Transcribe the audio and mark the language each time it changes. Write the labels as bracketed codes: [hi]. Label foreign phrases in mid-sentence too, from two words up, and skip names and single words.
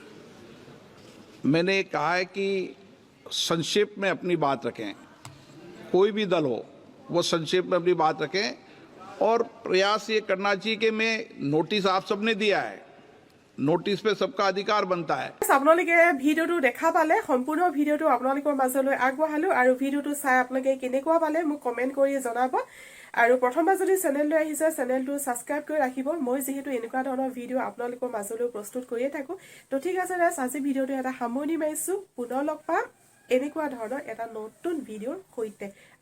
[hi] मैंने कहा है कि संक्षेप में अपनी बात रखें, कोई भी दल हो वो संक्षेप में अपनी बात रखें और प्रयास ये करना चाहिए कि मैं नोटिस आप सबने दिया है, नोटिस पे सबका अधिकार बनता है। [as] আপোনালোকে ভিডিওটো দেখা পালে, সম্পূৰ্ণ ভিডিওটো আপোনালোকৰ মাজলৈ আগবঢ়ালো আৰু ভিডিওটো চাই আপোনালোকে কেনেকুৱা পালে মোক কমেন্ট কৰি জনাব। আৰু প্ৰথমবাৰ যদি চেনেললৈ আহিছে চেনেলটো সাবস্ক্ৰাইব কৰি ৰাখিব। মই যেহেতু এনেকুৱা ধৰণৰ ভিডিও আপোনালোকৰ মাজলৈ প্ৰস্তুত কৰিয়ে থাকো। তো ঠিক আছে, আজি ভিডিওটো এটা সামৰণি মাৰিছো। পুনৰ লগ পাম এনেকুৱা ধৰণৰ এটা নতুন ভিডিওৰ সৈতে।